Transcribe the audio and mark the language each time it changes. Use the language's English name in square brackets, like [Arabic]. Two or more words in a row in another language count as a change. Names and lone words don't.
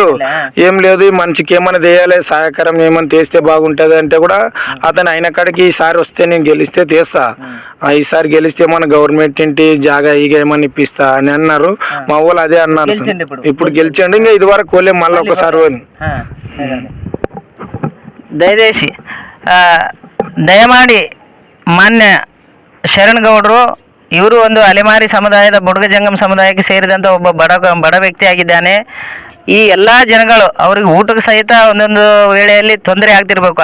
[Telugu] ఈ మనిషికి ఏమైనా చేయాలి, సహకారం ఏమైనా చేస్తే బాగుంటది అంటే కూడా అతను అయిన కాడికి ఈసారి వస్తే నేను గెలిస్తే చేస్తా, ఈసారి గెలిస్తే మన గవర్నమెంట్ ఇంటి జాగా ఇక ఏమని ఇప్పిస్తా అని అన్నారు. మా వాళ్ళు అదే అన్నారు. ఇప్పుడు గెలిచండి. ఇంకా ఇది వరకు కోలే మళ్ళీ ఒకసారి [Kannada] ದಯದೇಶಿ ದಯಮಾಡಿ ಮಾನ್ಯ ಶರಣ್ ಗೌಡರು ಇವರು ಒಂದು ಅಲೆಮಾರಿ ಸಮುದಾಯದ ಬುಡುಗ ಜಂಗಮ್ ಸಮುದಾಯಕ್ಕೆ ಸೇರಿದಂಥ ಒಬ್ಬ ಬಡ ವ್ಯಕ್ತಿಯಾಗಿದ್ದಾನೆ. ಈ ಎಲ್ಲ ಜನಗಳು ಅವ್ರಿಗೆ ಊಟಕ್ಕೆ ಸಹಿತ ಒಂದೊಂದು ವೇಳೆಯಲ್ಲಿ ತೊಂದರೆ ಆಗ್ತಿರ್ಬೇಕು.